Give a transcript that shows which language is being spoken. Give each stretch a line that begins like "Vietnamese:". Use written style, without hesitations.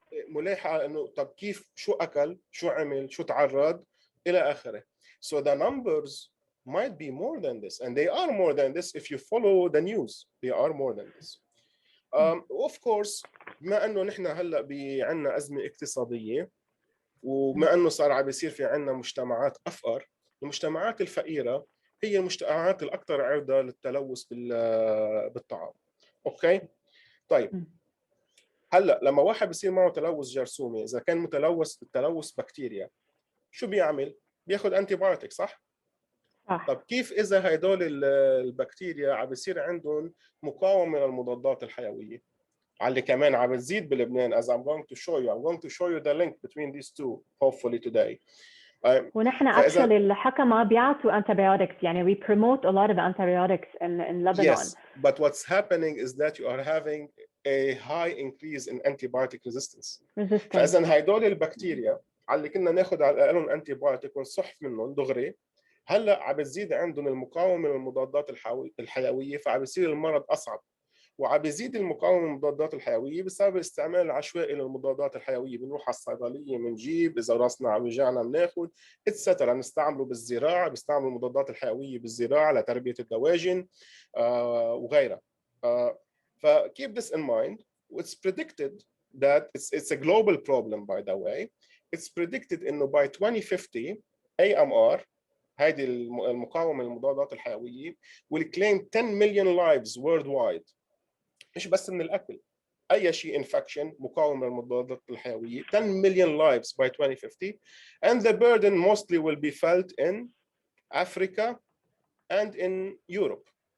Arabic: ملاحقة إنه طب كيف شو أكل شو عمل شو تعرض إلى آخره.
English: So the numbers might be more than this and they are more than this if you follow the news. They are more than this. Of course
Arabic: بما انه نحن هلا عندنا ازمه اقتصاديه وبما انه صار عم بيصير في عندنا مجتمعات افقر، المجتمعات الفقيره هي المجتمعات الاكثر عرضه للتلوث بالطعام. اوكي؟ طيب هلا لما واحد بيصير معه تلوث جرثومي، اذا كان متلوث بالتلوث بكتيريا شو بيعمل؟ بياخذ انتي بايوتيك صح؟ صح. طب كيف اذا هدول البكتيريا عم بيصير عندهم مقاومه للمضادات الحيويه؟ على كمان عم بتزيد بلبنان
English: as I'm going to show you. I'm going to show you the link between these two hopefully today.
Arabic: ونحن
English: actually
Arabic: الحكمة بيعطوا
English: antibiotics
Arabic: يعني
English: we promote a lot of antibiotics in Lebanon. Yes, but what's happening is that you are having a high increase in antibiotic resistance.
Arabic: فإذا هدول البكتيريا على اللي كنا ناخذ على لهم انتي بايوتيك ونصح منهم دغري هلا عم بتزيد عندهم المقاومه للمضادات الحيويه فعم بيصير المرض اصعب. وعم بيزيد المقاومه للمضادات الحيويه بسبب الاستعمال العشوائي للمضادات الحيويه. بنروح على الصيدليه بنجيب، اذا راسنا عم يوجعنا بناخذ اتسترا. نستعمله بالزراعه، بيستعملوا المضادات الحيويه بالزراعه لتربيه الدواجن وغيرها.
English: فkeep this in mind. It's predicted that it's a global problem by the way. It's predicted
Arabic: انه
English: by 2050 AMR
Arabic: هذه المقاومه للمضادات الحيويه
English: will claim 10 million lives worldwide.
Arabic: مش بس من الاكل، اي شيء انفكشن مقاوم للمضادات الحيويه
English: 10 million lives by 2050 and the burden mostly will be felt in Africa and in Europe.